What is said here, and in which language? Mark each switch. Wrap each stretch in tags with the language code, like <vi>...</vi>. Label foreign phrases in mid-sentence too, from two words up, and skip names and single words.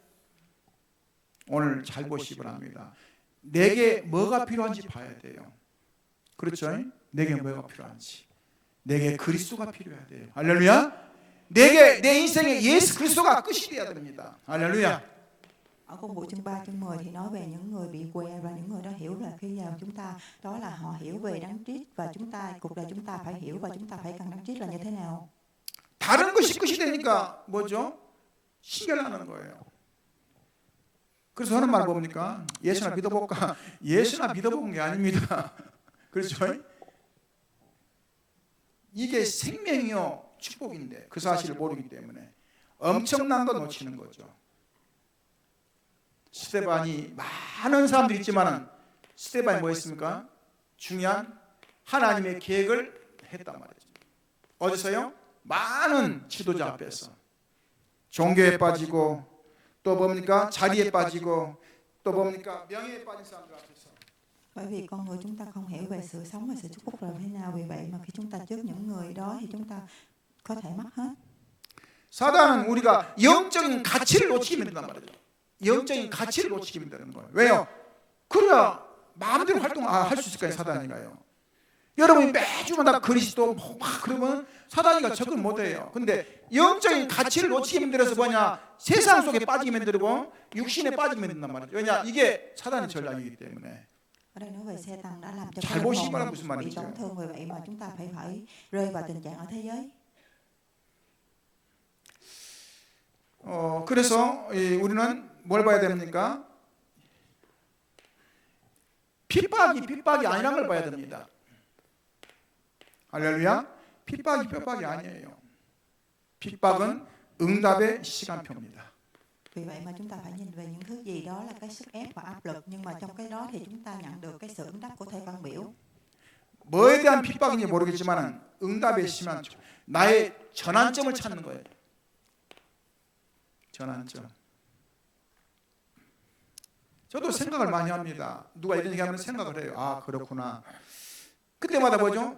<ko>오늘 잘 보시기 바랍니다. 내게 뭐가 필요한지 봐야 돼요. 그렇죠? 내게 뭐가 필요한지. 내게 그리스도가 필요해야 돼요. 할렐루야. 내 인생에 예수 그리스도가 끝이 돼야 됩니다. 할렐루야.</ko> <vi>Ở công vụ chương 3, chương 10 thì nói về những người bị què và những người đó hiểu là khi nào chúng ta đó là họ hiểu về đấng Christ và chúng ta cuộc đời chúng ta phải hiểu và chúng ta phải cần đấng Christ là như thế nào.</vi> <ko>다른 것이 끝이 되니까 뭐죠? 신결나는 거예요. 그래서 하는 말 뭡니까? 예수나 믿어볼까? 예수나 믿어본 게 아닙니다. 그렇죠? 이게 생명이요 축복인데 그 사실을 모르기 때문에 엄청난 거 놓치는 거죠. 스데반이 많은 사람들이 있지만은 스데반이 뭐 했습니까? 중요한 하나님의 계획을 했단 말이죠. 어디서요? 많은 지도자 앞에서 종교에 빠지고 또 뭡니까? 자리에 빠지고 또 뭡니까? 명예에 빠진 사람들 앞에서</ko> <vi>Bởi vì con người chúng ta không hiểu về sự sống và sự chúc phúc là thế nào. Vì vậy mà khi chúng ta trước những người đó thì chúng ta có thể mất hết.</vi> <ko>사단은 우리가 영적인 가치를 놓치게 만든단 말이죠. 영적인 가치를 놓치게 만드는 거예요. 왜요? 그래야 마음대로 활동할 수 있을 거예요. 사단이가요. 여러분이 매주마다 그리스도 막 그러면 사단이가 접근 못해요. 근데 영적인 가치를 놓치게 만들어서 뭐냐? 세상 속에 빠지게 만들고 육신에 빠지게 만든단 말이죠. 왜냐? 이게 사단의 전략이기 때문에.</ko> <vi>Ở đây nói về Satan đã làm cho</vi> <ko>잘</ko> <vi>linh</vi> <ko>보시기</ko> <vi>hồn</vi> <ko>바랍니다. 무슨</ko> <vi>bị</vi> <ko>말인지.</ko> <vi>tổn thương. Vì vậy mà chúng ta phải rơi vào tình trạng ở thế giới.</vi> <ko>그래서 우리는 뭘 봐야 됩니까? 핍박이 아니란 걸 봐야 됩니다. 할렐루야. 핍박이 아니에요. 핍박은 응답의 시간표입니다.</ko> <vi>Vì vậy mà chúng ta phải nhìn về những thứ gì đó là cái sức ép và áp lực. Nhưng mà trong cái đó thì chúng ta nhận được cái sự ứng đáp của thầy văn biểu.</vi> <ko>뭐에 대한 핍박인지 모르겠지만 응답의 시간표. 나의 전환점을 찾는 거예요. 전환점. 저도 생각을 많이 합니다. 누가 이런 얘기하면 생각을 해요. 아, 그렇구나. 그때마다 뭐죠?</ko>